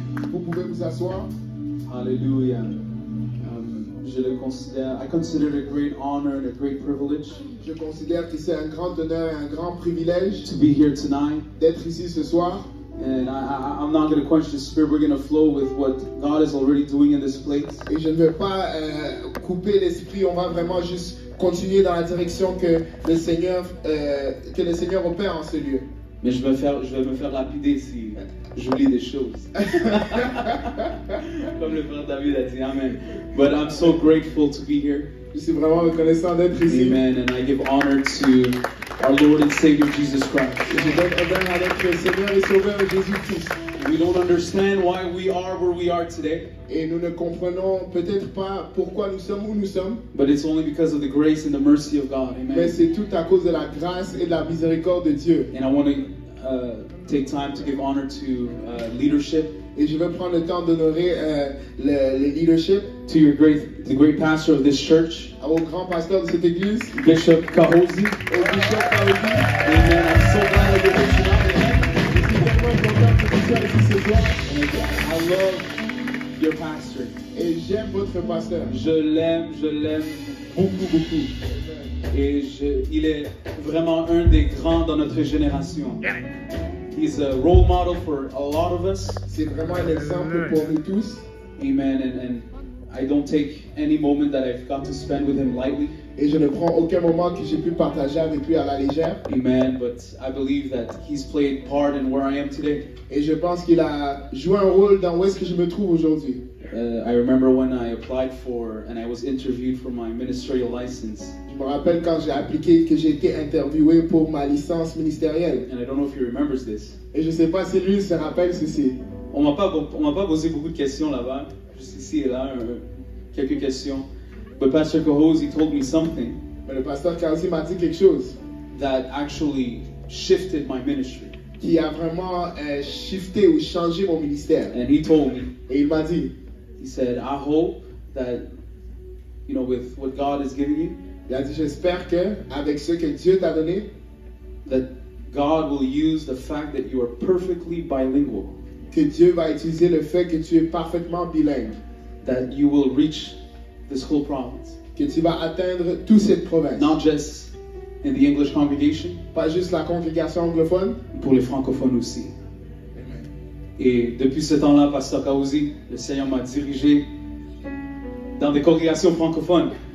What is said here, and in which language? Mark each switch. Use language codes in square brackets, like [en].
[fr] Vous pouvez vous asseoir. [en] Hallelujah. [fr] Je le considère, [en] I consider it a great honor and a great privilege [fr] Je considère que c'est un grand honneur et un grand privilège [en] to be here tonight. [fr] d'être ici ce soir. [en] And I'm not going to quench the spirit. We're going to flow with what God is already doing in this place. [fr] Et je ne veux pas couper l'esprit. On va vraiment juste continuer dans la direction que le Seigneur opère en ce lieu. Mais je vais me faire lapider si j'oublie des choses. Comme le frère David a dit, Amen. [en] But I'm so grateful to be here. [fr] Je suis vraiment reconnaissant d'être ici. Amen. [en] And I give honor to our Lord and Savior Jesus Christ. [fr] Et je donne honneur à notre Seigneur et Sauveur Jésus-Christ. [en] We don't understand why we are where we are today. [fr] Et nous ne comprenons peut-être pas pourquoi nous sommes où nous sommes. [en] But it's only because of the grace and the mercy of God. Amen. [fr] Mais c'est tout à cause de la grâce et de la miséricorde de Dieu. [en] And I want to take time to give honor to leadership. [fr] Et je veux prendre le temps d'honorer le leadership. [en] To the great pastor of this church, [fr] Au grand pasteur de cette église, [en] Bishop Kahozi. [fr] au bishop Kahozi. Amen. [en] I'm so glad that you're here tonight. [fr] Je suis tellement content que tu sois ici ce soir. [en] I love your pastor. [fr] Et j'aime votre pasteur. Je l'aime beaucoup, beaucoup. Et il est vraiment un des grands dans notre génération. [en] He's a role model for a lot of us. [fr] C'est vraiment un exemple pour nous tous. Amen. [en] And I don't take any moment that I've got to spend with him lightly. [fr] Et je ne prends aucun moment que j'ai pu partager avec lui à la légère. Amen. [en] But I believe that he's played part in where I am today. [fr] Et je pense qu'il a joué un rôle dans où est-ce que je me trouve aujourd'hui. [en] I remember when I applied for and I was interviewed for my ministerial license. [fr] Je me rappelle quand j'ai appliqué, que j'ai été interviewé pour ma licence ministérielle. [en] And I don't know if he remembers this. [fr] Et je ne sais pas si lui se rappelle ceci. On m'a pas posé beaucoup de questions là-bas. Juste ici et là, quelques questions. [en] But Pastor Kahozi told me something [fr] Mais le pasteur Kahozi m'a dit quelque chose [en] that actually shifted my ministry. [fr] qui a vraiment shifté ou changé mon ministère. [en] And he told me, [fr] Et il m'a dit, [en] he said, I hope that, you know, with what God is giving you, [fr] il a dit, j'espère que avec ce que Dieu t'a donné, [en] that God will use the fact that you are perfectly bilingual, [fr] que Dieu va utiliser le fait que tu es parfaitement bilingue, [en] that you will reach this whole province. [fr] que tu vas atteindre toute cette province. [en] Not just in the English congregation, [fr] Pas juste la congrégation anglophone. pour les francophones aussi. Et depuis ce temps-là, Pasteur Kahozi, le Seigneur m'a dirigé dans des congrégations francophones.